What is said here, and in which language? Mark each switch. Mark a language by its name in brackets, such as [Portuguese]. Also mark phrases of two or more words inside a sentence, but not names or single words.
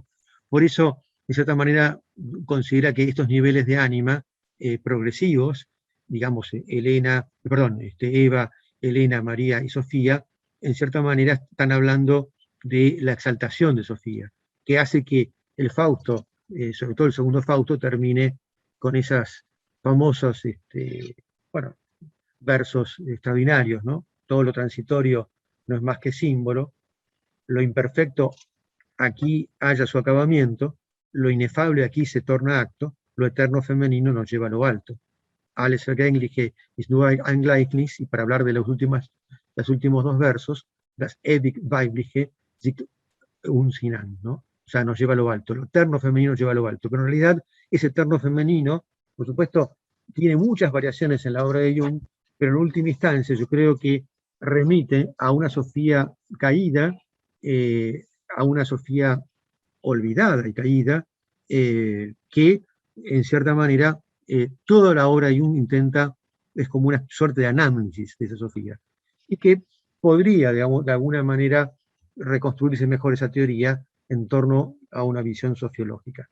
[Spanish] Por eso, de cierta manera, considera que estos niveles de ánima progresivos, digamos, Eva, Elena, María y Sofía, en cierta manera están hablando de la exaltación de Sofía, que hace que el Fausto, sobre todo el segundo Fausto, termine con esas famosos versos extraordinarios, ¿no? Todo lo transitorio no es más que símbolo, lo imperfecto aquí halla su acabamiento, lo inefable aquí se torna acto, lo eterno femenino nos lleva a lo alto. [German] Alles Vergängliche ist nur ein Gleichnis, [Spanish] y para hablar de los últimos 2 versos, [German] das ewig Weibliche sich uns hinan, ¿no? [Spanish] O sea, nos lleva a lo alto, lo eterno femenino nos lleva a lo alto, pero en realidad ese eterno femenino, por supuesto, tiene muchas variaciones en la obra de Jung, pero en última instancia yo creo que remite a una Sofía caída, a una Sofía olvidada y caída, que en cierta manera toda la obra de Jung es como una suerte de análisis de esa Sofía, y que podría, digamos, de alguna manera reconstruirse mejor esa teoría en torno a una visión sociológica.